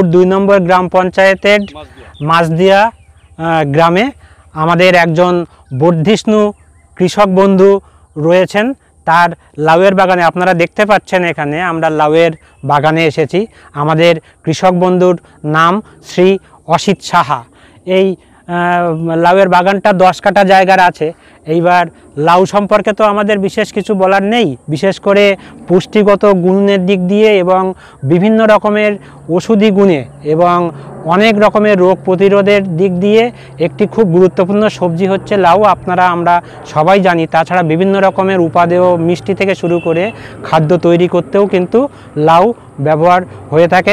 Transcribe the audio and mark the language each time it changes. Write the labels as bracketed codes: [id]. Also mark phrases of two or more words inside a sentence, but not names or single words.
[bn] 2 নম্বর গ্রাম পঞ্চায়েতের মাছদিয়া গ্রামে আমাদের একজন বর্ধিষ্ণু কৃষক বন্ধু রয়েছেন তার লাউয়ের বাগানে আপনারা দেখতে পাচ্ছেন এখানে আমরা লাউয়ের বাগানে এসেছি আমাদের কৃষক বন্ধুর নাম শ্রী অসিত সাহা। এই লাউয়ের বাগানটা 10 কাঠা জায়গার আছে। এইবার লাউ সম্পর্কে তো আমাদের বিশেষ কিছু বলার নেই, বিশেষ করে পুষ্টিগত গুণের দিক দিয়ে এবং বিভিন্ন রকমের ওষুধি গুণে এবং অনেক রকমের রোগ প্রতিরোধের দিক দিয়ে একটি খুব গুরুত্বপূর্ণ সবজি হচ্ছে লাউ। আপনারা আমরা সবাই জানি, তাছাড়া বিভিন্ন রকমের উপাদেয় মিষ্টি থেকে শুরু করে খাদ্য তৈরি করতেও কিন্তু লাউ ব্যবহার হয়ে থাকে।